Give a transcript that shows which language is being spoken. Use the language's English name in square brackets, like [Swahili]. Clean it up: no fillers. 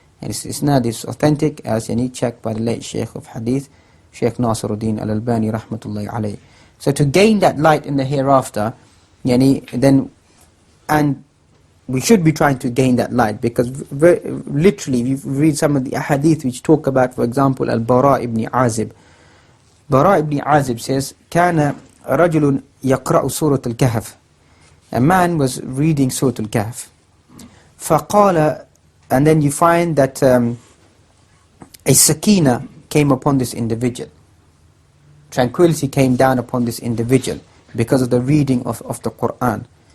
[English] And its isnad is authentic as checked by the late Sheikh of Hadith, Sheikh Nasiruddin Al-Albani rahmatullahi alayhi. So to gain that light in the hereafter, then, and we should be trying to gain that light, because literally if you read some of the ahadith which talk about, for example, Al-Bara ibn Azib. [Arabic] Bara ibn Azib says, كان رجل يقرأ سورة الكهف. [English] A man was reading Surah Al-Kahf. فقال, and then you find that a sakina came upon this individual. Tranquility came down upon this individual because of the reading of the Qur'an.